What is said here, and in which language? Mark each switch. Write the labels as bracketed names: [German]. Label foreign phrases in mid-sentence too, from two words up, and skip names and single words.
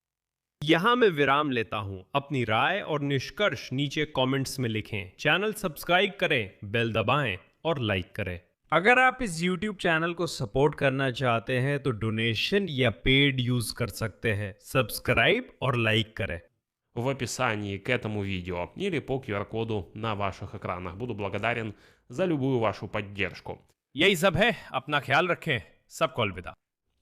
[Hindi] यहां मैं विराम लेता हूं। अपनी राय और निष्कर्ष नीचे कमेंट्स में लिखें। चैनल सब्सक्राइब करें, बेल दबाएं और लाइक करें। अगर आप इस YouTube चैनल को सपोर्ट करना चाहते हैं तो डोनेशन या [English] paid use [Hindi] कर सकते हैं। सब्सक्राइब और लाइक करें [Russian] в описании к этому видео или по QR-коду на ваших экранах. Буду благодарен за любую вашу поддержку. [Hindi] यही सब है। अपना ख्याल रखें। सबको अलविदा।